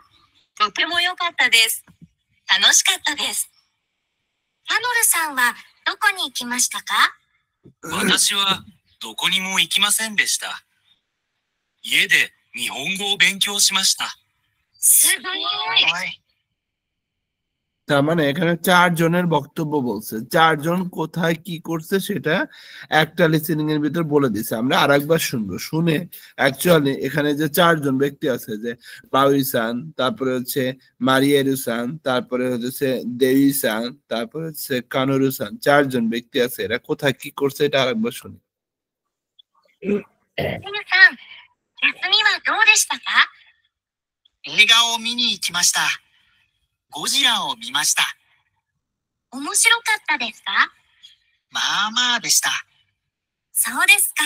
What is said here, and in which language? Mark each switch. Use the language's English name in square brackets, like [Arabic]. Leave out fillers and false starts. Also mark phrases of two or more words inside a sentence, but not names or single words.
[Japanese] とても良かったです。楽しかったです。ハノルさんはどこに行きましたか？私はどこにも行きませんでした。家で日本語を勉強しました。すごい。 [Bangla] তার মানে এখানে 4 জনের বক্তব্য বলছে, 4 জন কোথায় কি করছে সেটা একটা লিসেনিং এর ভিতর বলে দিছে। আমরা আরেকবার শুনবো, শুনে অ্যাকচুয়ালি এখানে যে 4 জন ব্যক্তি আছে, যে বাউই-সান, তারপরে হচ্ছে মারিয়েরু-সান, তারপরে হচ্ছে দেই-সান, তারপরে হচ্ছে কানোরু-সান, 4 জন ব্যক্তি আছে, এরা কোথায় কি করছে এটা আরেকবার শুনি। [Japanese] 皆さん、休みはどうでしたか？映画を見に行きました。ゴジラを見ました。面白かったですか？まあまあでした。そうですか。